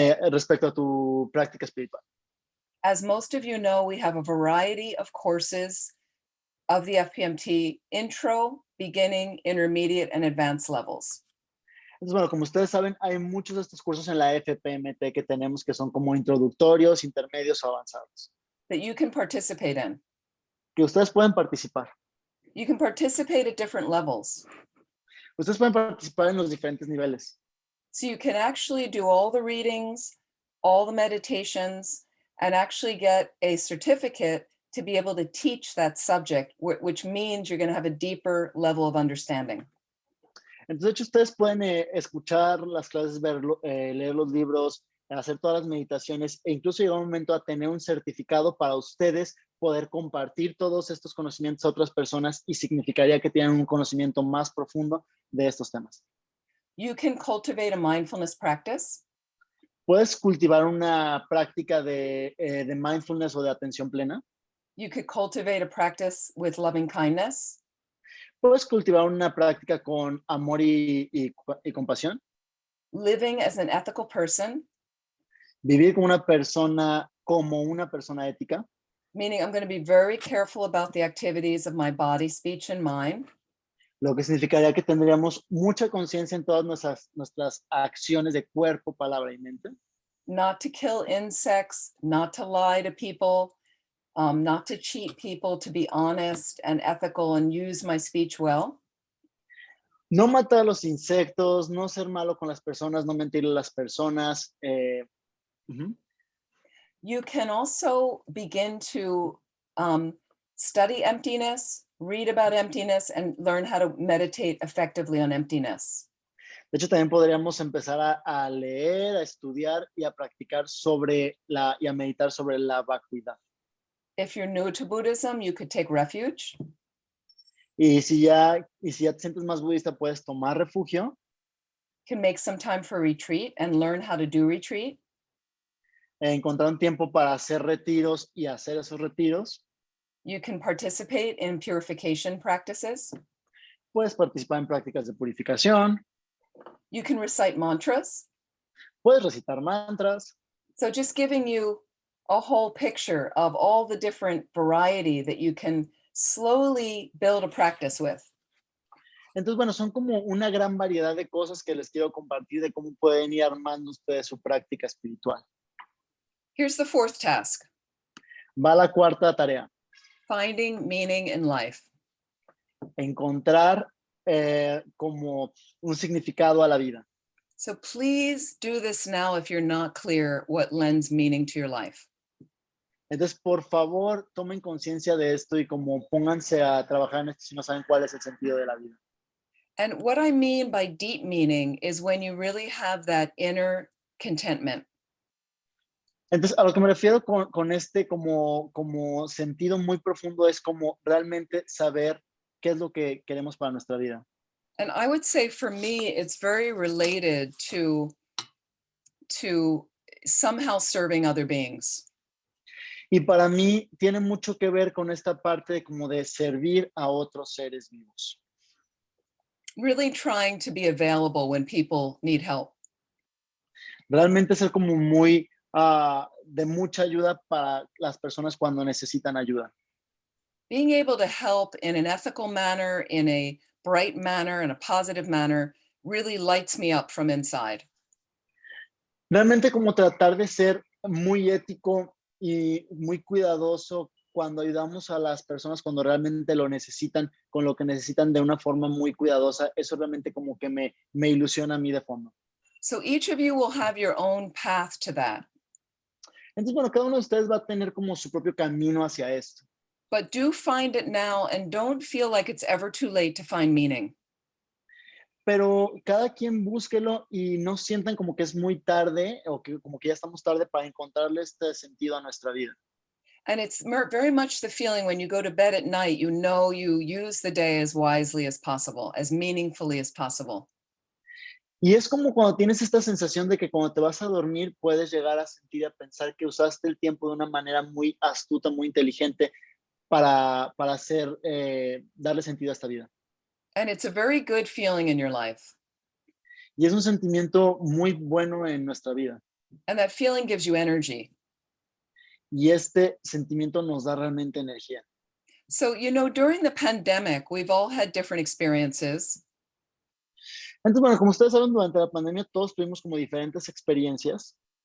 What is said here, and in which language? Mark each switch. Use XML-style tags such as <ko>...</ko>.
<es>Respecto a tu práctica espiritual.</es> <en>As most of you know, we have a variety of courses of the FPMT intro, beginning, intermediate, and advanced levels.</en> <es>Entonces, bueno, como ustedes saben, hay muchos de estos cursos en la FPMT que tenemos que son como introductorios, intermedios o avanzados.</es> <en>That you can participate in.</en> <es>Que ustedes pueden participar.</es> <en>You can participate at different levels.</en> <es>Ustedes pueden participar en los diferentes niveles.</es> <en>So you can actually do all the readings, all the meditations, and actually get a certificate to be able to teach that subject, which means you're going to have a deeper level of understanding.</en> <es>Entonces, de hecho, ustedes pueden escuchar las clases, leer los libros, hacer todas las meditaciones e incluso llegar un momento a tener un certificado para ustedes poder compartir todos estos conocimientos a otras personas y significaría que tienen un conocimiento más profundo de estos temas.</es> <en>You can cultivate a mindfulness practice.</en> <es>Puedes cultivar una práctica de mindfulness o de atención plena.</es> <en>You could cultivate a practice with loving kindness.</en> <es>Puedes cultivar una práctica con amor y compasión.</es> <en>Living as an ethical person.</en> <es>Vivir como una persona ética.</es> <en>Meaning I'm going to be very careful about the activities of my body, speech, and mind.</en> <es>Lo que significaría que tendríamos mucha conciencia en todas nuestras acciones de cuerpo, palabra y mente.</es> <en>Not to kill insects, not to lie to people, not to cheat people, to be honest and ethical and use my speech well.</en> <es>No matar a los insectos, no ser malo con las personas, no mentirle a las personas.</es> <en>You can also begin to study emptiness, read about emptiness, and learn how to meditate effectively on emptiness.</en> <es>De hecho, también podríamos empezar a leer, a estudiar y a practicar y a meditar sobre la vacuidad.</es> <en>If you're new to Buddhism, you could take refuge.</en> <es>Y si ya te sientes más budista, puedes tomar refugio.</es> <en>Can make some time for retreat and learn how to do retreat.</en> <es>encontrar un tiempo para hacer retiros y hacer esos retiros.</es> <en>You can participate in purification practices.</en> <es>Puedes participar en prácticas de purificación.</es> <en>You can recite mantras.</en> <es>Puedes recitar mantras.</es> <en>So just giving you a whole picture of all the different variety that you can slowly build a practice with.</en> <es>Entonces, bueno, son como una gran variedad de cosas que les quiero compartir de cómo pueden ir armando ustedes su práctica espiritual.</es> <en>Here's the fourth task.</en> <es>Va la cuarta tarea.</es> <en>Finding meaning in life.</en> <es>Encontrar como un significado a la vida.</es> <en>So please do this now if you're not clear what lends meaning to your life.</en> <es>Entonces, por favor, tomen conciencia de esto y como pónganse a trabajar en esto si no saben cuál es el sentido de la vida.</es> <en>And what I mean by deep meaning is when you really have that inner contentment.</en> <es>Entonces, a lo que me refiero con este como sentido muy profundo es como realmente saber qué es lo que queremos para nuestra vida.</es> <en>And I would say for me, it's very related to somehow serving other beings.</en> <es>Y para mí tiene mucho que ver con esta parte como de servir a otros seres vivos.</es> <en>Really trying to be available when people need help.</en> <es>Realmente ser como muy de mucha ayuda para las personas cuando necesitan ayuda.</es> <en>Being able to help in an ethical manner, in a bright manner, in a positive manner, really lights me up from inside.</en> <es>Realmente como tratar de ser muy ético y muy cuidadoso cuando ayudamos a las personas cuando realmente lo necesitan, con lo que necesitan de una forma muy cuidadosa, eso realmente como que me ilusiona a mí de fondo.</es> <en>So each of you will have your own path to that.</en> <es>Entonces, bueno, cada uno de ustedes va a tener como su propio camino hacia esto.</es> <en>But do find it now and don't feel like it's ever too late to find meaning.</en> <es>Pero cada quien búsquelo y no sientan como que es muy tarde o que como que ya estamos tarde para encontrarle este sentido a nuestra vida.</es> <en>And it's very much the feeling when you go to bed at night, you know you use the day as wisely as possible, as meaningfully as possible.</en> <es>Y es como cuando tienes esta sensación de que cuando te vas a dormir puedes llegar a sentir, a pensar que usaste el tiempo de una manera muy astuta, muy inteligente para hacer, darle sentido a esta vida.</es> <en>And it's a very good feeling in your life.</en> <es>Y es un sentimiento muy bueno en nuestra vida.</es> <en>And that feeling gives you energy.</en> <es>Y este sentimiento nos da realmente energía.</es> <en>So, you know, during the pandemic, we've all had different experiences.</en> <es>Entonces, bueno, como ustedes saben, durante la pandemia todos tuvimos como diferentes experiencias.</es>